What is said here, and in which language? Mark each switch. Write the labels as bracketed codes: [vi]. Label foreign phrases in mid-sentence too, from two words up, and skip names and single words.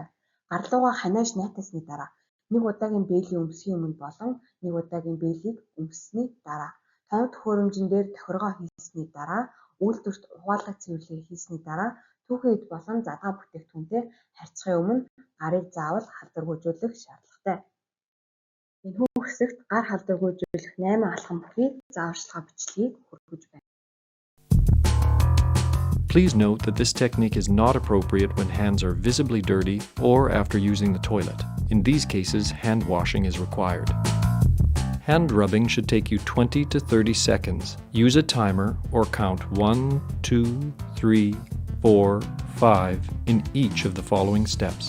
[mn] Гарлуугаа ханиаж найтасны дараа нэг удаагийн бээлийн өмсгийн өмнө болон нэг удаагийн бээлийг өмссөний дараа тоног төхөөрөмжн дээр тохиргоо хийсний дараа үйлдвэрт угаалгах цэвэрлэгээ хийсний дараа түүхийн эд болон задгаа бүтээгдэхүүнтэй харьцахын өмнө гарыг заавал халдваргүйжүүлэх шаардлагатай. Энэхүү хэсэгт гар халдваргүйжүүлэх 8 алхам бүхий зааварчилгаа бичлэгийг хүргэж байна. [en] Please note that this technique is not appropriate when hands are visibly dirty or after using the toilet. In these cases, hand washing is required. Hand rubbing should take you 20 to 30 seconds. Use a timer or count 1, 2, 3, 4, 5 in each of the following steps.